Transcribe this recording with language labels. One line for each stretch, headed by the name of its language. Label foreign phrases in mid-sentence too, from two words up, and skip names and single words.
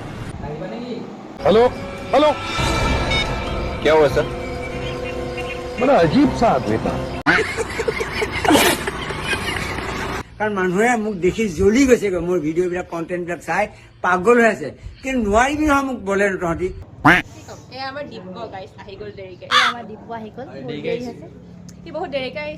Hindi: हेलो हेलो क्या हुआ सर? बड़ा अजीब सा आदमी था।
Assamese: কাৰণ মানুহে মোক দেখি জ্বলি গৈছেগৈ মোৰ ভিডিঅ'বিলাক কণ্টেণ্টবিলাক চাই পাগল হৈ আছে কিন্তু নোৱাৰিবি নহয় মোক বলে তহঁতি আমাৰ দিব্য গাইছ আহি গ'ল দেৰিকে। আমাৰ দিব্য আহি গ'ল, দেৰি হৈছে। সি বহুত দেৰিকে আহিছে।